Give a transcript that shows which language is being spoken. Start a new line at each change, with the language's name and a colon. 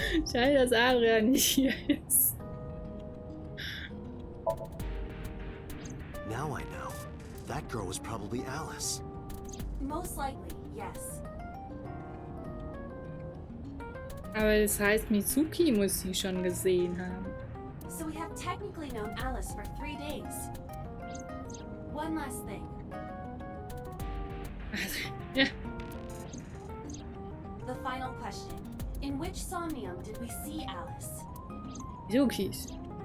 German: Schade, dass Adrian nicht hier ist.
English: Now I know. That girl was probably Alice. Most likely, yes.
German: Aber das heißt, Mizuki muss sie schon gesehen haben.
English: So we have technically known Alice for 3 days. One last thing.
German: Ja.
English: The final question. In which Somnium did we see Alice?
German: Mizukis.